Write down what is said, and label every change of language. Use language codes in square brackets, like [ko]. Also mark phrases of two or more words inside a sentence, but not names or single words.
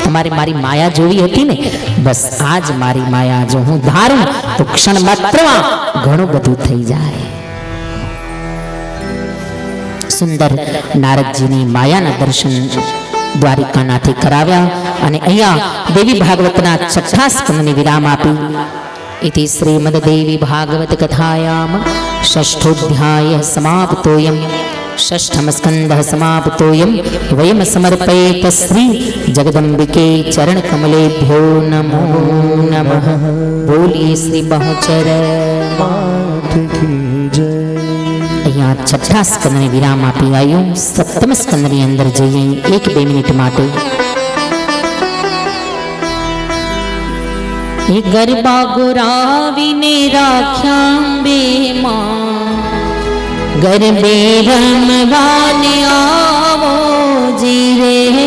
[gu] તમારે મારી માયા જોવી હતી ને, બસ આજ મારી માયા. જો હું ધારું તો ક્ષણ માત્રમાં ઘણું બધું થઈ જાય. સુંદર નારદજીની માયાના દર્શન દ્વારિકાનાથે કરાવ્યા અને અહીંયા દેવી ભાગવતના 6થા સ્કંદને વિરામ આપી. [sa] इति श्रीमद् देवी भागवत कथायाम षष्ठोऽध्यायः समाप्तोऽयं षष्ठम स्कन्धः समाप्तोऽयं वयं समर्पयेत श्री जगदम्बिके चरण कमलेभ्यो नमो नमः. [hi] बोलिए श्री बहुचर मात की जय. [gu] અહીંયા 6થા સ્કંદને વિરામ આપી આવ્યું. 7મ સ્કંદની અંદર જઈએ 1-2 મિનિટ માટે. એ ગરબા ગોરાવીને રાખ્યાંબે માં, ગરબે રમવાને આવો જી રે.